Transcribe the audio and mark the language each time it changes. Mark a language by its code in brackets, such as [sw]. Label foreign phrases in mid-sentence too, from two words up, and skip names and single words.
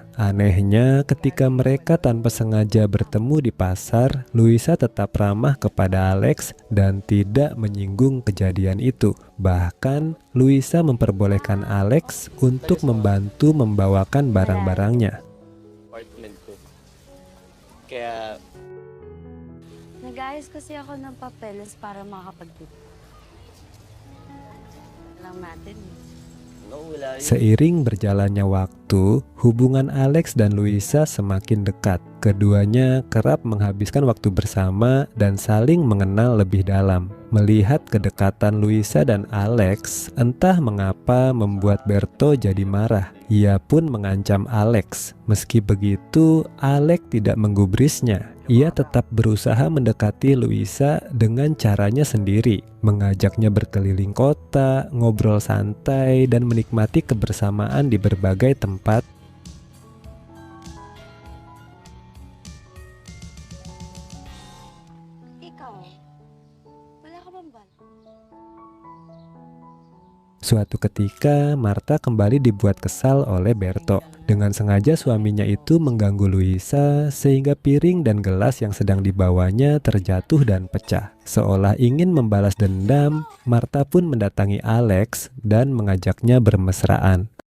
[id] Anehnya, ketika mereka tanpa sengaja bertemu di pasar, Luisa tetap ramah kepada Alex dan tidak menyinggung kejadian itu. Bahkan, Luisa memperbolehkan Alex untuk membantu membawakan barang-barangnya. [tl] Kaya Nag-aayos kasi ako ng papeles para makapag-dito lang natin. nawala yun. [id] Seiring berjalannya waktu, hubungan Alex dan Luisa semakin dekat. Keduanya kerap menghabiskan waktu bersama dan saling mengenal lebih dalam. Melihat kedekatan Luisa dan Alex, entah mengapa membuat Berto jadi marah. Ia pun mengancam Alex. Meski begitu, Alex tidak menggubrisnya. Ia tetap berusaha mendekati Luisa dengan caranya sendiri, mengajaknya berkeliling kota, ngobrol santai, dan menikmati kebersamaan di berbagai tempat. [tl] Ikaw, wala ka bang bal? [id] Suatu ketika, Marta kembali dibuat kesal oleh Berto. Dengan sengaja suaminya itu mengganggu Luisa sehingga piring dan gelas yang sedang dibawanya terjatuh dan pecah. Seolah ingin membalas dendam, Marta pun mendatangi Alex dan mengajaknya bermesraan.